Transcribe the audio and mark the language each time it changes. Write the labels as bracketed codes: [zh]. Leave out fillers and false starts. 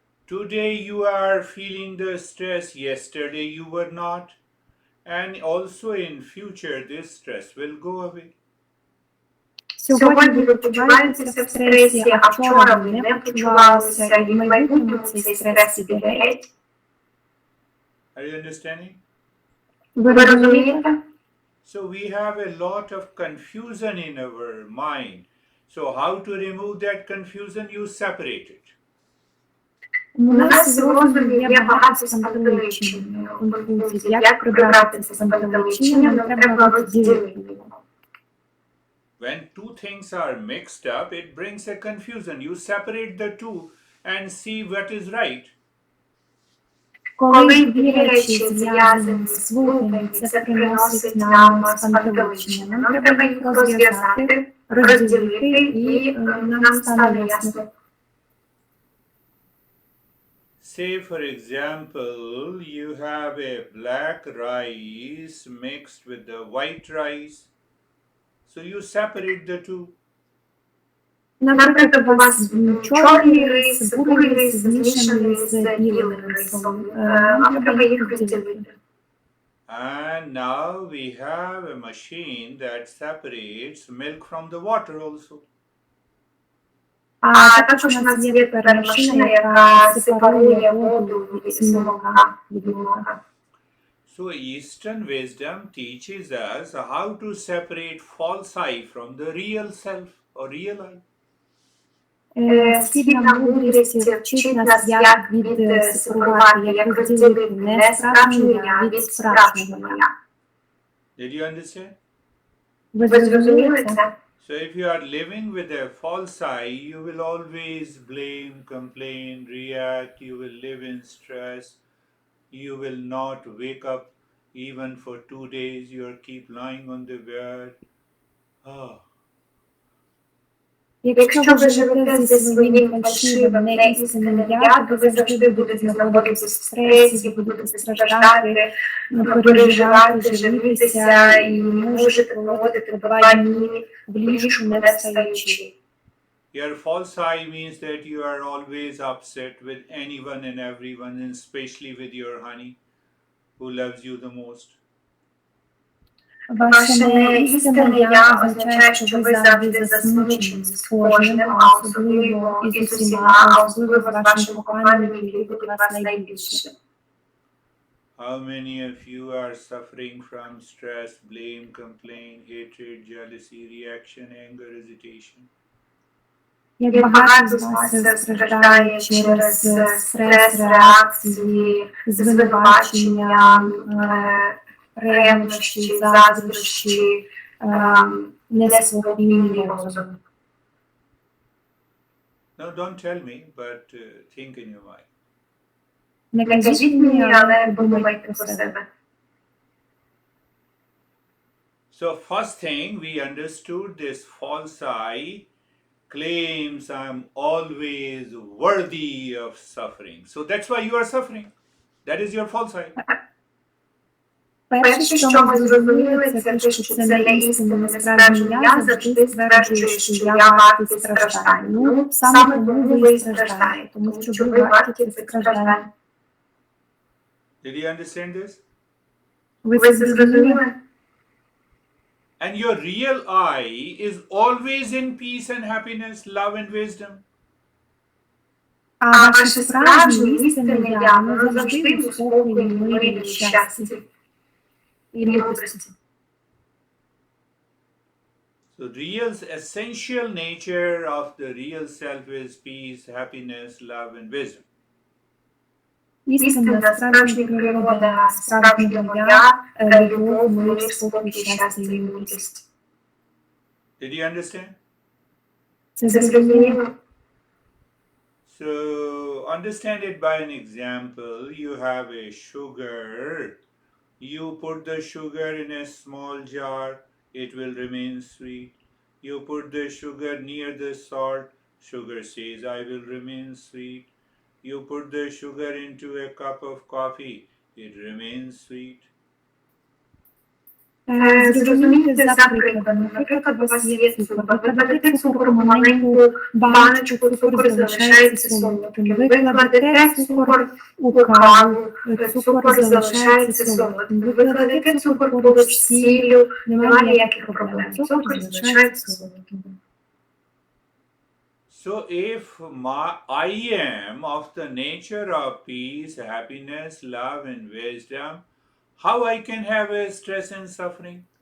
[en] Today you are feeling the stress, yesterday you were not, and also in future this stress will go away. [uk] Сьогодні ви почуваєтеся в стресі, а вчора ви не почувалися, і в майбутньому цей стрес піде геть. [en] Are you understanding? [uk] Ви розумієте? [en] So we have a lot of confusion in our mind. So how to remove that confusion? You separate it. [uk] У нас в розумі є багато спантеличень, конфузій. Як прибрати це спантеличення, нам треба розділити його. [en] When two things are mixed up, it brings a confusion. You separate the two and see what is right. [uk] Коли дві речі зв'язані, сплутані, це приносить нам спантеличення. Нам треба їх розв'язати, розділити, і нам стане ясно. [en] Say, for example, you have a black rice mixed with the white rice, so you separate the two. [uk] Наприклад, у вас чорний рис, бурий рис змішаний з білим рисом. Вам треба їх відділити. [en] And now we have a machine that separates milk from the water also. [uk] А також у нас є тепер машина, яка сепарує воду з молока від молока. [en] So Eastern wisdom teaches us how to separate false I from the real self or real I. [uk] Східна мудрість вчить нас, як відсепарувати, як розділити не справжнє я від справжнього я. [en] Did you understand? [uk] Ви зрозуміли це? [en] So if you are living with a false I, you will always blame, complain, react, you will live in stress, you will not wake up even for 2 days, you'll keep lying on the bed. Ah. [uk] Якщо ви живете зі своїм фальшивим, неістинним я, то ви завжди будете знаходитися в стресі, будете страждати, переживати, жалітися і можете проводити 2 дні в ліжку не встаючи. [en] Your false I means that you are always upset with anyone and everyone, and especially with your honey, who loves you the most. [uk] Ваше неістинне я означає, що ви завжди засмучені з кожним, а особливо і з усіма, а особливо з вашим коханим, який любить вас найбільше. [en] How many of you are suffering from stress, blame, complaint, hatred, jealousy, reaction, anger, hesitation? [uk] Як багато з вас страждає через стрес, реакції, звинувачення, ревнощі, заздрощі, неспокійний розум. [en] No, don't tell me, but think in your mind. [uk] Не кажіть мені, але подумайте про себе. [en] So first thing, we understood this false I claims I'm always worthy of suffering. So that's why you are suffering. That is your false I. [uk] Перше, що ми зрозуміли, це те, що це не істинне, несправжнє я завжди стверджує, що я вартий страждань. Ну, саме тому ви і страждаєте, тому що ви варті цих страждань. [en] Did you understand this? [uk] Ви це зрозуміли? [en] And your real I is always in peace and happiness, love and wisdom. [uk] А ваше справжнє істинне я, воно завжди у спокої, мирі і щасті. І мудрості. [en] So real essential nature of the real self is peace, happiness, love and wisdom. [uk] Істинна, справжня природа справжнього я, любов, мир, спокій, щастя і мудрість. [en] Did you understand? [uk] Це зрозуміло? [en] So understand it by an example. You have a sugar. You put the sugar in a small jar, it will remain sweet. You put the sugar near the salt, sugar says, I will remain sweet. You put the sugar into a cup of coffee, it remains sweet. [uk] Зрозумійте за прикладом. Наприклад, у вас є цукор. Ви кладете цукор у маленьку баночку, цукор залишається солодким. Ви кладете цукор у каву, цукор залишається солодким. Ви кладете цукор поруч з сіллю, немає ніяких проблем. Цукор залишається солодким. [en] So if I am of the nature of peace, happiness, love and wisdom, how I can have a stress and suffering?